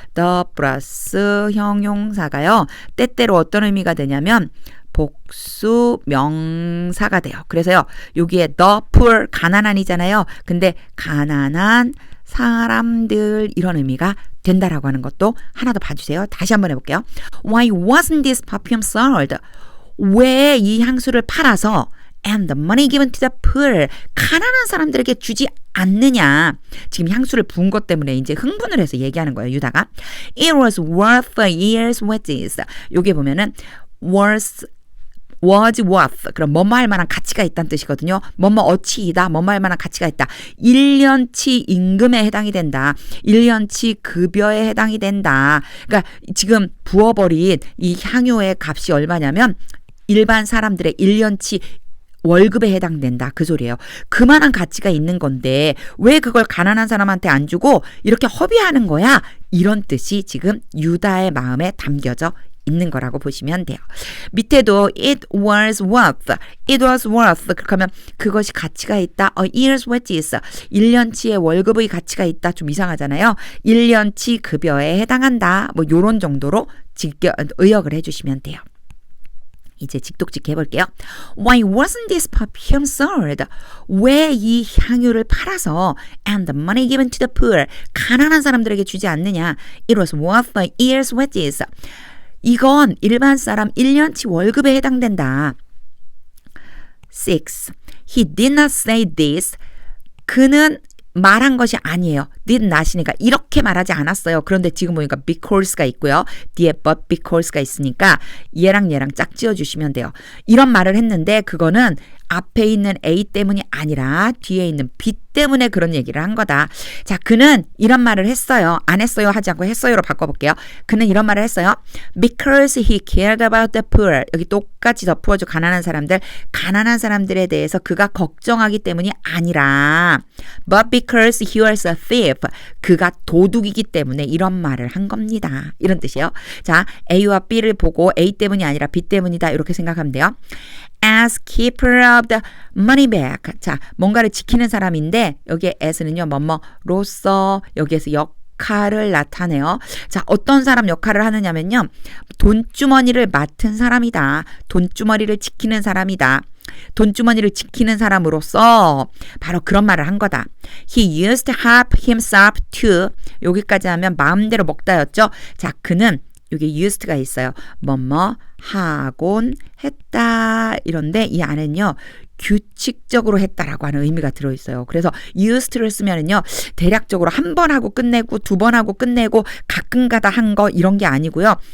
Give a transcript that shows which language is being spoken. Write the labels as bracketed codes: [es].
[ko] the 플러스 형용사가요. 때때로 어떤 의미가 되냐면 복수 명사가 돼요. 그래서요. 여기에 [en] the poor [ko] 가난한이잖아요. 근데 가난한 사람들 이런 의미가 된다라고 하는 것도 하나 더 봐주세요. 다시 한번 해볼게요. [en] Why wasn't this perfume sold? [ko] 왜 이 향수를 팔아서 [en] and the money given to the poor [ko] 가난한 사람들에게 주지 않느냐. 지금 향수를 부은 것 때문에 이제 흥분을 해서 얘기하는 거예요. 유다가. [en] It was worth a year's wages. [ko] 여기 보면은 [en] was worth. [ko] 그럼 뭐뭐 할 만한 가치가 있다는 뜻이거든요. 뭐뭐 어치이다. 뭐뭐 할 만한 가치가 있다. 1년치 임금에 해당이 된다. 1년치 급여에 해당이 된다. 그러니까 지금 부어버린 이 향유의 값이 얼마냐면 일반 사람들의 1년치 월급에 해당된다. 그 소리예요. 그만한 가치가 있는 건데 왜 그걸 가난한 사람한테 안 주고 이렇게 허비하는 거야? 이런 뜻이 지금 유다의 마음에 담겨져 있는 거라고 보시면 돼요. 밑에도 [en] it was worth. [ko] 그렇게 하면 그것이 가치가 있다. [en] A year's wages. [ko] 1년치의 월급의 가치가 있다. 좀 이상하잖아요. 1년치 급여에 해당한다. 뭐 요런 정도로 의역을 해주시면 돼요. 이제 직독직해 해볼게요. [en] Why wasn't this perfume sold? [ko] 왜 이 향유를 팔아서 [en] and the money given to the poor [ko] 가난한 사람들에게 주지 않느냐? [en] It was worth a year's wages. [ko] 이건 일반 사람 1년치 월급에 해당된다. [en] 6. He did not say this. [ko] 그는 말한 것이 아니에요. did not이니까 이렇게 말하지 않았어요. 그런데 지금 보니까 because가 있고요. 뒤에 but because가 있으니까 얘랑 짝 지어주시면 돼요. 이런 말을 했는데 그거는 앞에 있는 A 때문이 아니라 뒤에 있는 B 때문에 그런 얘기를 한 거다. 자, 그는 이런 말을 했어요. 안 했어요 하지 않고 했어요로 바꿔볼게요. 그는 이런 말을 했어요. [en] Because he cared about the poor. [ko] 여기 똑같이 덮어줘. 가난한 사람들에 대해서 그가 걱정하기 때문이 아니라 [en] but because he was a thief. [ko] 그가 도둑이기 때문에 이런 말을 한 겁니다. 이런 뜻이에요. 자, A와 B를 보고 A 때문이 아니라 B 때문이다. 이렇게 생각하면 돼요. [en] As keeper of the money bag. [ko] 자, 뭔가를 지키는 사람인데 여기에 as는요. 뭐뭐로서 여기에서 역할을 나타내요. 자, 어떤 사람 역할을 하느냐면요. 돈주머니를 맡은 사람이다. 돈주머니를 지키는 사람이다. 돈주머니를 지키는 사람으로서 바로 그런 말을 한 거다. [en] He used to help himself to. [ko] 여기까지 하면 마음대로 먹다였죠. 자, 그는 여기 used가 있어요. 뭐뭐 하곤 했다 이런데 이 안에는요. 규칙적으로 했다라고 하는 의미가 들어있어요. 그래서 used를 쓰면은요. 대략적으로 한 번 하고 끝내고 두 번 하고 끝내고 가끔가다 한 거 이런 게 아니고요.